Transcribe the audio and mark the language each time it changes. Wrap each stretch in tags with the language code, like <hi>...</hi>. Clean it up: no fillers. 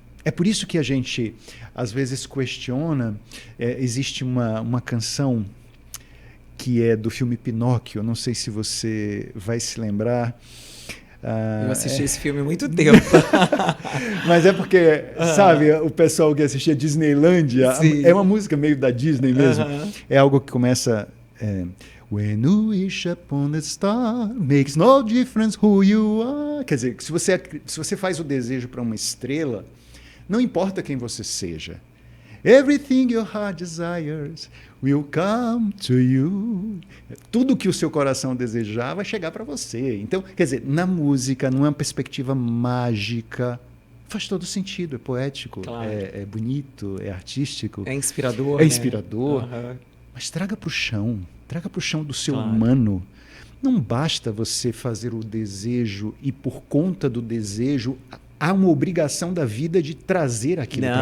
<pt>É por isso que a gente, às vezes, questiona. Existe uma canção que é do filme Pinóquio, não sei se você vai se lembrar. Eu assisti esse filme há muito tempo. Mas é porque, sabe, o pessoal que assistia Disneylândia, é uma música meio da Disney mesmo. É algo que começa...</pt> <en>When you wish upon a star, makes no difference who you are.</en> <pt>Quer dizer, se você faz o desejo para uma estrela, não importa quem você seja.</pt> <en>Everything your heart desires will come to you.</en> <pt>Tudo que o seu coração desejar vai chegar para você. Então, quer dizer, na música, numa perspectiva mágica, faz todo sentido, é poético, claro, é bonito, é artístico. É inspirador. É inspirador. Né? Uhum. Mas traga para o chão do seu humano. Não basta você fazer o desejo e, por conta do desejo, há uma obrigação da vida de trazer aquilo para você.</pt>